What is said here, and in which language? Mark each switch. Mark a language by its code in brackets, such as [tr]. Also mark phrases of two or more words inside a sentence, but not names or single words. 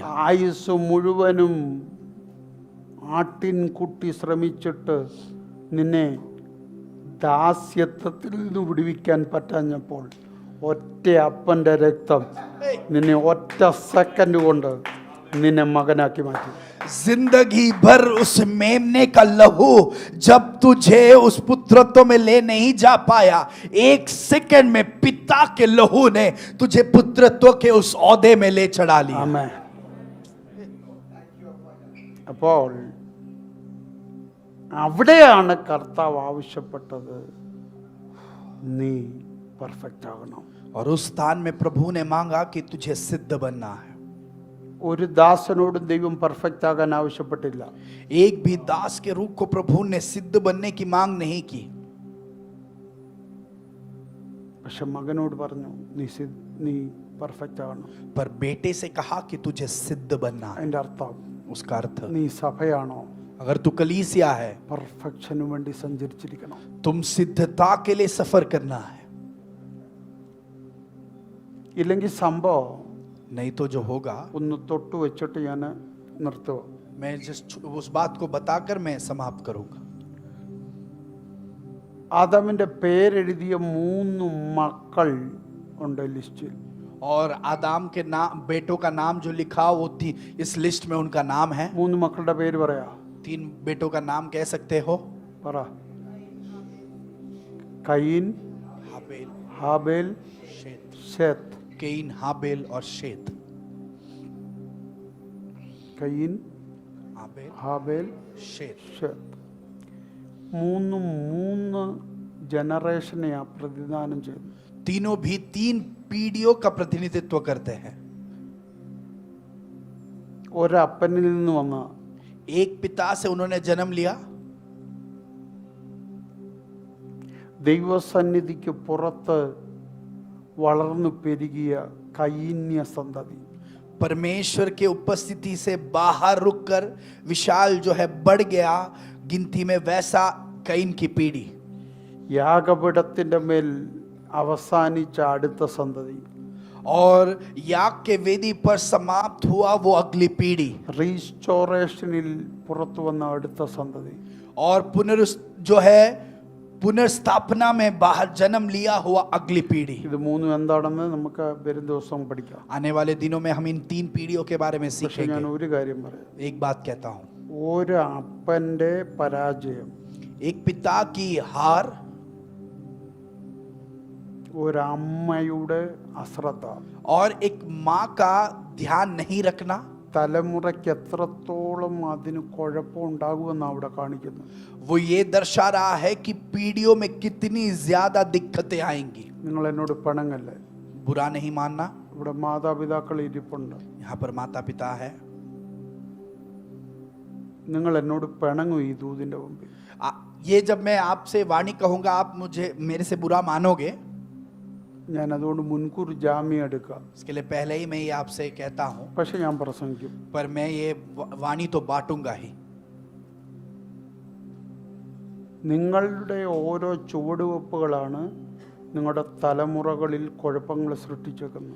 [ml] ആയുസ് മുഴുവനും ആട്ടിൻകുട്ടി ശ്രമിച്ചിട്ട് നിന്നെ ദാസ്യത്വത്തിൽ നിന്ന് വിടുവിക്കാൻ പറ്റാഞ്ഞപ്പോൾ ഒറ്റ അപ്പൻ്റെ രക്തം നിന്നെ ഒറ്റ സെക്കൻഡ് കൊണ്ട് നിന്നെ മകനാക്കി മാറ്റി. [hi] जिंदगी भर उस मेमने का लहू जब तुझे उस पुत्रत्व में ले नहीं जा पाया, एक सेकंड में पिता के लहू ने तुझे पुत्रत्व के उस औदे में ले चढ़ा लिया. [ml] ആമേൻ. അപ്പോൾ അവിടെയാണ് കർത്താവ് ആവശ്യപ്പെട്ടത്, നീ പെർഫെക്റ്റ് ആകണം. [hi] और उस स्थान में प्रभु ने मांगा कि तुझे सिद्ध बनना है. [ml] ഒരു ദാസനോടും ദൈവം പെർഫെക്റ്റ് ആകാൻ ആവശ്യപ്പെട്ടില്ല. [hi] एक भी दास के रूप को प्रभु ने सिद्ध बनने की मांग नहीं की, [ml] പക്ഷെ മകനോട് പറഞ്ഞു നീ പെർഫെക്റ്റ് ആകണം. [hi] पर बेटे से कहा कि तुझे सिद्ध बनना है. [ml] അതിൻ്റെ അർത്ഥം [hi] उसका अर्थ, [ml] നീ സഭയാണോ, [hi] अगर तू कलीसिया है, [ml] പെർഫെക്ഷന് വേണ്ടി സഞ്ചരിച്ചിരിക്കണം. [hi] तुम सिद्धता के लिए सफर करना है. [ml] ഇല്ലെങ്കിൽ സംഭവം [hi] नहीं तो जो होगा, [ml] ഒന്ന് തൊട്ട് വെച്ചിട്ട് ഞാൻ നിർത്തുക. [hi] मैं जिस उस बात को बताकर मैं समाप्त करूंगा. [ml] ആദാമിന്റെ പേരെഴുതിയ 3 മക്കൾ ഉണ്ട് ലിസ്റ്റിൽ. [hi] और आदाम के नाम, बेटों का नाम जो लिखा वो थी इस लिस्ट में, उनका नाम है. [ml] 3 മക്കളുടെ പേര് പറയാ. [hi] 3 बेटों का नाम कह सकते हो. [ml] പറ. കയീൻ, [hi] हाबेल, [ml] ഹാബേൽ, [hi] शेत. [ml] ശേത്ത്. [hi] केन, हाबेल और शेत. [ml] കയീൻ, [hi] हाबेल, [ml] ഹാബേൽ, [hi] शेत. [ml] ശേത്ത്. 3 ജനറേഷനെയാ പ്രതിദാനം ചെയ്തു. [hi] तीनों भी 3 पीढ़ियों का प्रतिनिधित्व करते हैं. [ml] ഒരപ്പനിൽ നിന്ന് വന്ന [hi] एक पिता से उन्होंने जन्म लिया, [ml] ദൈവസന്നിധിക്ക് പുറത്ത് വളർന്നു പെരുകിയ കയീന്യ സന്തതി. [hi] परमेश्वर के उपस्थिति से बाहर रुककर विशाल जो है बढ़ गया गिनती में, वैसा कैन की पीढ़ी. [ml] യാഗപീഠത്തിന്റെ മേൽ അവസാനിച്ച അടുത്ത സന്തതി. [hi] और याग के वेदी पर समाप्त हुआ वो अगली पीढ़ी [ml] റീസ്റ്റോറേഷനിൽ പുറത്തു വന്ന അടുത്ത സന്തതി. [hi] और पुनर्स्थापना में बाहर जन्म लिया हुआ अगली पीढ़ी. [ml] ഇത് മൂന്നും എന്താണെന്ന് നമുക്ക് വരും ദിവസം പഠിക്കാം. [hi] आने वाले दिनों में हम इन 3 पीढ़ियों के बारे में [ml] പക്ഷെ ഞാൻ [hi] सीखेंगे. [ml] ഒരു കാര്യം പറയാം. [hi] एक बात कहता हूं, [ml] ഒരു അപ്പന്റെ പരാജയം [hi] एक पिता की हार [ml] ഒരമ്മയുടെ അശ്രദ്ധ [hi] और एक माँ का ध्यान नहीं रखना [ml] തലമുറയ്ക്ക് എത്രത്തോളം അതിന് കുഴപ്പമുണ്ടാകുമെന്നാണ് അവിടെ കാണിക്കുന്നത്. [hi] वो ये दर्शा रहा है कि पीढ़ियों में कितनी ज्यादा दिक्कतें आएंगी. [ml] നിങ്ങൾ എന്നോട് പിണങ്ങല്ലേ. [hi] बुरा नहीं मानना. [ml] ഇവിടെ മാതാപിതാക്കൾ ഇരിപ്പുണ്ട്. [hi] यहाँ पर माता पिता है. [ml] നിങ്ങൾ എന്നോട് പിണങ്ങും ഈ ദൂതിന്റെ മുമ്പിൽ. [hi] ये जब मैं आपसे वाणी कहूंगा आप मुझे मेरे से बुरा मानोगे. [ml] ഞാൻ അതുകൊണ്ട് മുൻകൂർ ജാമ്യം എടുക്കാം. [hi] इसके लिए पहले ही मैं ये आपसे कहता हूं. [ml] പക്ഷെ ഞാൻ പ്രസംഗിക്കും. [hi] पर मैं ये वाणी तो बांटूंगा ही. [ml] നിങ്ങളുടെ ഓരോ ചുവടുവെപ്പുകളാണ് നിങ്ങളുടെ തലമുറകളിൽ കുഴപ്പങ്ങൾ സൃഷ്ടിച്ചേക്കുന്നത്.